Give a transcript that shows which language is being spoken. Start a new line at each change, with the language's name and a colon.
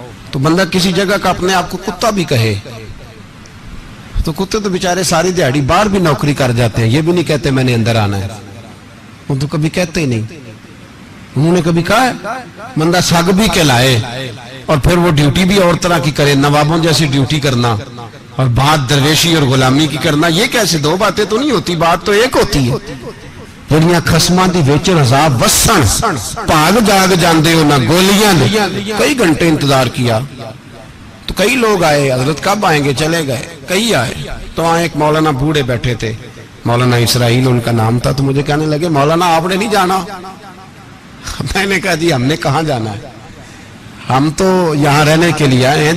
Urdu: تو بندہ کسی جگہ کا اپنے آپ کو کتا بھی کہے تو کتے تو بیچارے ساری دیہڑی باہر بھی نوکری کر جاتے ہیں, یہ بھی نہیں کہتے میں نے اندر آنا ہے, وہ تو کبھی کہتے ہی نہیں. انہوں نے کبھی کہا ہے بندہ سگ بھی کہلائے اور پھر وہ ڈیوٹی بھی اور طرح کی کرے, نوابوں جیسی ڈیوٹی کرنا اور بات درویشی اور غلامی کی کرنا, یہ کیسے؟ 2 باتیں تو نہیں ہوتی, بات تو ایک ہوتی ہے.
Punjabi: جڑیاں خسماں دی ویچن عذاب وسن بھاگ جاگ جاندے ہو نہ گولیاں نے.
Urdu: کئی گھنٹے انتظار کیا تو کئی لوگ آئے, حضرت کب آئیں گے, چلے گئے. کئی آئے تو وہاں ایک مولانا بوڑھے بیٹھے تھے, مولانا اسرائیل ان کا نام تھا, تو مجھے کہنے لگے مولانا آپ نے نہیں جانا. میں نے کہا جی ہم نے کہاں جانا ہے, ہم تو یہاں رہنے کے لیے آئے ہیں.